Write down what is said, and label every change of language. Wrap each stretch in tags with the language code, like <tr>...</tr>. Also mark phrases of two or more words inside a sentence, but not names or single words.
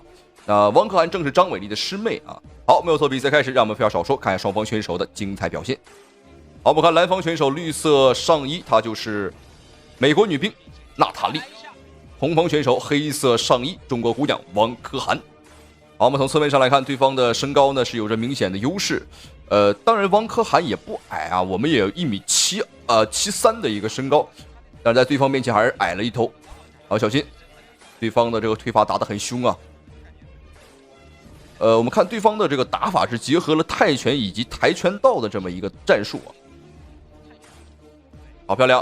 <zh>王可涵正是張偉麗的師妹啊。好，沒有錯，比賽開始，讓我們廢話少說，看下雙方選手的精彩表現。好，我們看藍方選手綠色上衣，她就是美國女兵娜塔莉；紅方選手黑色上衣，中國姑娘王可涵。好，我們從側面上來看，對方的身高呢是有着明顯的優勢。當然王可涵也不矮啊，我們也有1.73米的一个身高，但是在對方面前還是矮了一頭。好，小心，對方的這個推法打得很兇啊。我們看對方的這個打法是結合了泰拳以及跆拳道的這麼一個戰術啊，好漂亮！</zh>